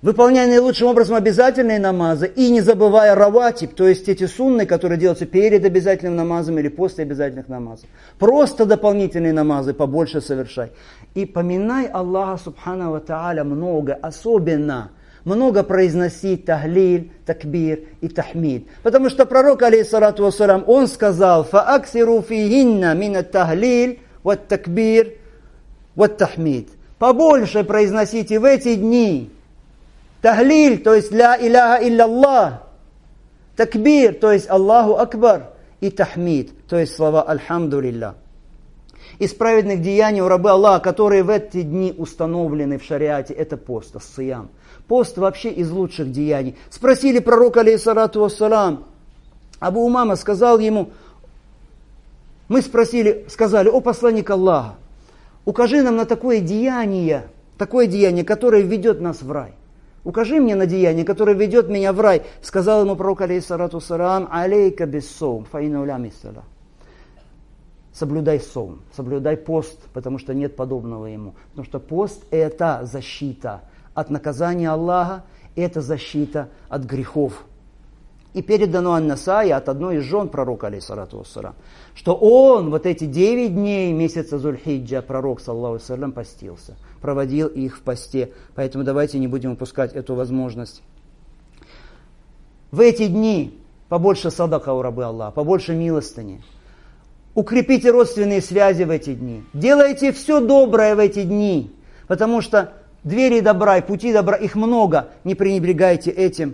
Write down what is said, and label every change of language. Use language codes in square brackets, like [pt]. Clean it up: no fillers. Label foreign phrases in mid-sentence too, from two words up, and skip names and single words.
[ru] выполняя наилучшим образом обязательные намазы и не забывая раватиб, то есть эти сунны, которые делаются перед обязательным намазом или после обязательных намазов. Просто дополнительные намазы побольше совершай. И поминай Аллаха [ar] سبحانه وتعالى [ru] много, особенно много произносить тахлиль, такбир и тахмид. Потому что пророк, [ar] عليه الصلاة والسلام, [ru] он сказал: [ar] «فأكثروا فيهن من التهليل والتكبير والتحميد». [ru] Побольше произносите в эти дни тахлиль, то есть [ar] لا إله إلا الله, [ru] такбир, то есть [ar] الله أكبر, [ru] и тахмид, то есть слова альхамдулилля. Из праведных деяний у рабы Аллаха, которые в эти дни установлены в шариате, это пост, ас-сиям. Пост вообще из лучших деяний. Спросили пророка, [ar] عليه الصلاة والسلام, [ru] Абу Умама сказал ему, сказали: «О посланник Аллаха, укажи нам на такое деяние, которое ведет нас в рай. Укажи мне на деяние, которое ведет меня в рай». Сказал ему пророк, [ar] عليه الصلاة والسلام عليك بالصوم فإنه لا مثل». [ru] Соблюдай сом, соблюдай пост, потому что нет подобного ему. Потому что пост – это защита от наказания Аллаха, это защита от грехов. И передано ан-Насаи от одной из жен пророка, [ar] عليه الصلاة والسلام, [ru] что он вот эти 9 дней месяца Зуль-Хиджа, пророк, [ar] صلى الله عليه وسلم, [ru] постился, проводил их в посте. Поэтому давайте не будем упускать эту возможность. В эти дни побольше садака у рабы Аллаха, побольше милостыни. Укрепите родственные связи в эти дни. Делайте все доброе в эти дни, потому что двери добра и пути добра, их много, не пренебрегайте этим.